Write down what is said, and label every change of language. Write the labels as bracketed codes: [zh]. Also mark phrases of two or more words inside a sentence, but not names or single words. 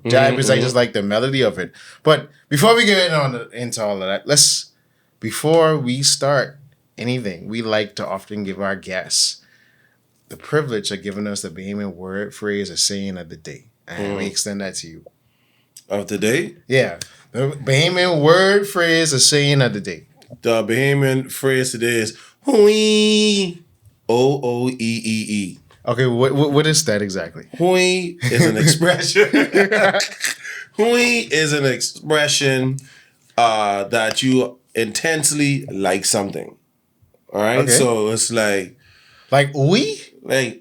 [en] Jive is just the melody of it. But before we get into all of that, before we start anything, we like to often give our guests the privilege of giving us the Bahamian word, phrase, or saying of the day. And we extend that to you. Of the day? Yeah. The Bahamian word, phrase, or saying of the day. The Bahamian phrase today is Hui. O-O-E-E-E. Okay, what is that exactly? Hui is an expression. Hui is an expression that you intensely like something. All right? Okay. So it's oui? Okay,